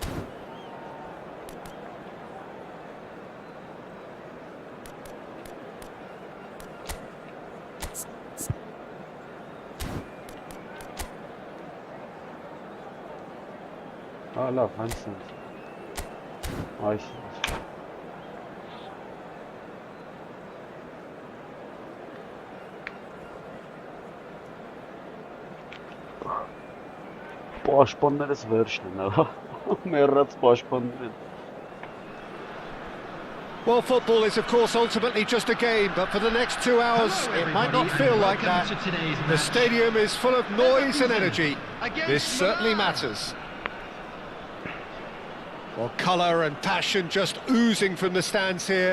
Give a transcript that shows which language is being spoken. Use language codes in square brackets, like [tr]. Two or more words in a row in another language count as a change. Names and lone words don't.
[hy] Լավ, հանցն։ Այս։ Պաշտպաններս վերջն են, հա։ Մեռած պաշտպաններ են։ [en] Well, football is, of course, ultimately just a game, but for the next 2 hours, it might not feel like that. The stadium is full of noise and energy. This certainly matters. Well, colour and passion just oozing from the stands here.